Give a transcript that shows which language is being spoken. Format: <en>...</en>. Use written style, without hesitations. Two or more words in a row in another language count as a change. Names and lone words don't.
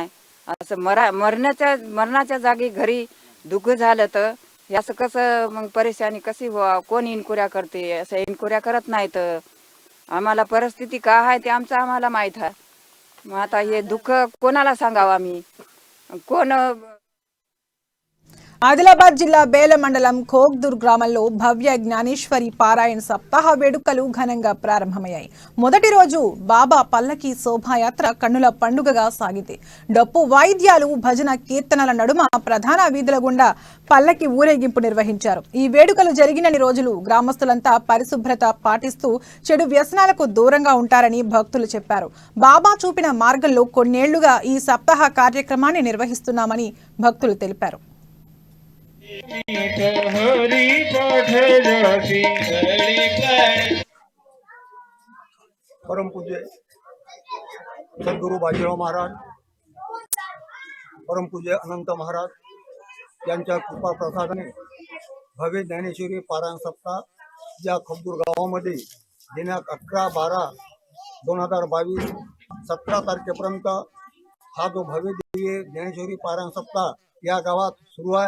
<mr>असं मरणाच्या जागी घरी दुःख झालं तर हे असं कसं मग परेशानी कशी व्हावं, कोण इन्क्वायऱ्या करते, असं इन्क्वायऱ्या करत नाहीत. आम्हाला परिस्थिती काय आहे ते आम्हाला माहीत आहे. मग आता हे दुःख कोणाला सांगावं आम्ही, कोण.</mr> <te>ఆదిలాబాద్ జిల్లా బేల మండలం ఖోగ్దూర్ గ్రామంలో భవ్య జ్ఞానేశ్వరి పారాయణ సప్తాహ వేడుకలు ఘనంగా ప్రారంభమయ్యాయి. మొదటి రోజు బాబా పల్లకి శోభాయాత్ర కన్నుల పండుగగా సాగింది. డప్పు వాయిద్యాలు, భజన కీర్తనల నడుమ ప్రధాన వీధుల గుండా పల్లకి ఊరేగింపు నిర్వహించారు. ఈ వేడుకలు జరిగినన్ని రోజులు గ్రామస్తులంతా పరిశుభ్రత పాటిస్తూ చెడు వ్యసనాలకు దూరంగా ఉంటారని భక్తులు చెప్పారు. బాబా చూపిన మార్గంలో కొన్నేళ్లుగా ఈ సప్తాహ కార్యక్రమాన్ని నిర్వహిస్తున్నామని భక్తులు తెలిపారు.</te> <mr>परम पूज्य सद्गुरु बाजीराव महाराज, परम पूज्य अनंत महाराज यांच्या कृपा प्रसादाने भव्य ज्ञानेश्वरी पारायण सप्ताह या खबदूर गावामध्ये दिनांक 11/12/2022 17 तारखेपर्यंत हा जो भव्य दिव्य ज्ञानेश्वरी पारायण सप्ताह या गावात सुरू आहे.</mr>